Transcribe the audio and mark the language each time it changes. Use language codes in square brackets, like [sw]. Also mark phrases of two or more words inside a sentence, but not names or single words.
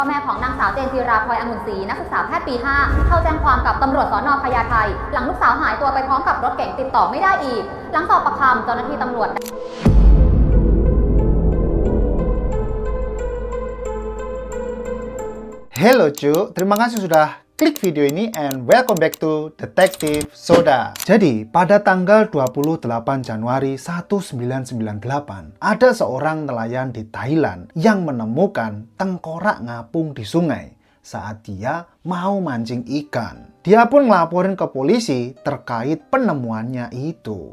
[th] พ่อแม่ของนางสาวเจนจิราพลอยองุ่นศรีนักศึกษาแพทย์ปี 5 เข้าแจ้งความกับตำรวจสน. พญาไทหลังลูกสาวหายตัวไปพร้อมกับรถเก๋งติดต่อไม่ได้อีกหลังสอบปากคำเจ้าหน้าที่ตำรวจ [id] Hello cu, terima kasih sudah klik video ini [en] and welcome back to Detective Soda. [id] Jadi, pada tanggal 28 Januari 1998, ada seorang nelayan di Thailand yang menemukan tengkorak ngapung di sungai saat dia mau mancing ikan. Dia pun ngelaporin ke polisi terkait penemuannya itu.